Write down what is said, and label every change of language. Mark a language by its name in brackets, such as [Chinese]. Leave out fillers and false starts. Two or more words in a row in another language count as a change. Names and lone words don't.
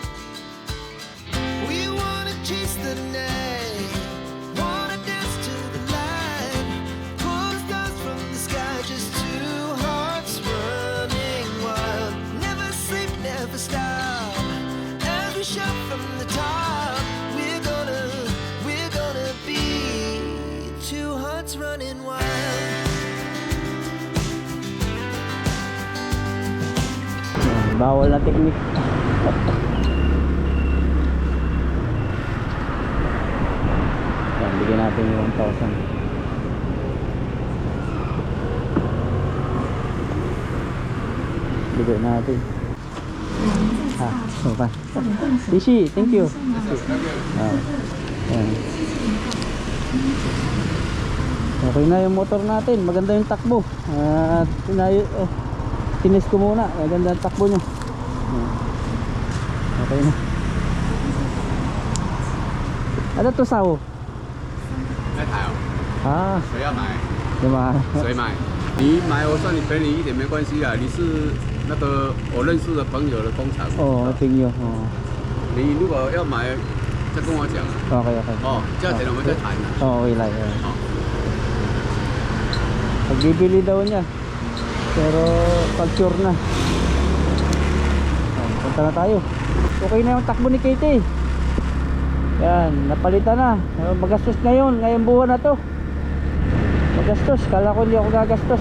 [English] We wanna chase the night, wanna dance to the light, pull the stars from the sky, just two hearts running wild. Never sleep, never stop, as we shout from the top. We're gonna be two hearts running wild. [Filipino] Yan, bawal na technique. Yan, bigyan natin yung 1,000. Bigyan natin. So pa. Ishi, thank you. Yan. Okay na yung motor natin, maganda yung takbo. At tinis ko muna, maganda yung takbo niya. Yan. Okay na. Ano to sao? [Chinese] 那台哦， [Filipino] Ah, [Chinese] 谁要买？ [Filipino] diba? [Chinese] 谁买？你买我算你便宜一点没关系啊，你是那个我认识的朋友的工厂。 [Filipino] Oo, oh, tingyo. Oh. [Chinese] 你如果要买，再跟我讲啊。 [English] Okay, okay. [Chinese] 哦，价钱我们再谈啊。 [Filipino] Oo, okay lang. [Chinese] 好。 [Filipino] Pagbibili daw niya. Pero pag sure na. Punta na tayo. Okay na yung takbo ni Katie. Yan, napalitan na. Magastos na yun, ngayong buwan na to. Magastos, kala ko hindi ako gagastos.